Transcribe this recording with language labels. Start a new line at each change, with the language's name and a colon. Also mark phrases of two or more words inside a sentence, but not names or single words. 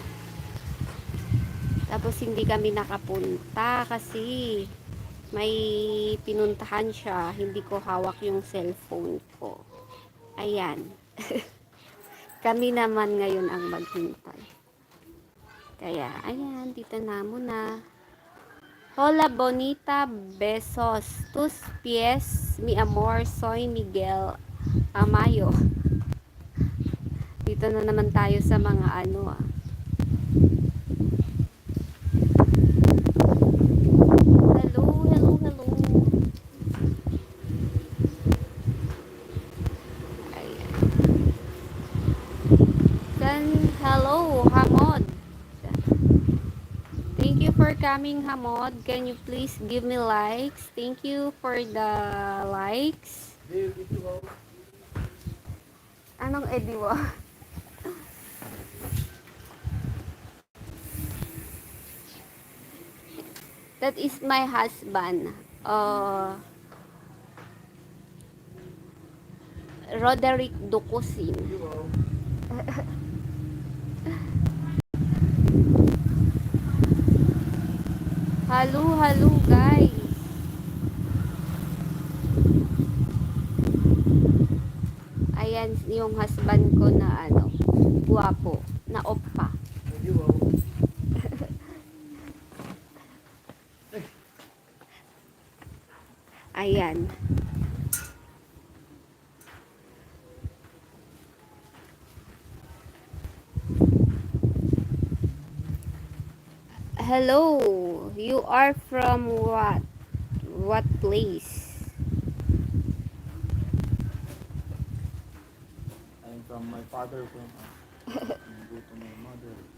Filipino: Tapos hindi kami nakapunta kasi may pinuntahan siya. Hindi ko hawak yung cellphone ko. Ayan. Kami naman ngayon ang maghintay. Kaya, ayan, dito na muna.
Spanish: Hola bonita, besos, tus pies, mi amor, soy Miguel Amayo.
Filipino: Dito na naman tayo sa mga ano
English: Hello, hello, hello.
Filipino: Ayan.
English: Then, hello, Hamod. Thank you for coming, Hamod. Can you please give me likes? Thank you for the likes.
Filipino: Anong ediwa?
English: That is my husband. Roderick Ducusin. Hello, hello guys.
Filipino: Ayan yung husband ko na ano, guwapo, na oppa. Ayan.
English: Hello, you are from what? What place? I'm from my father from go to my mother.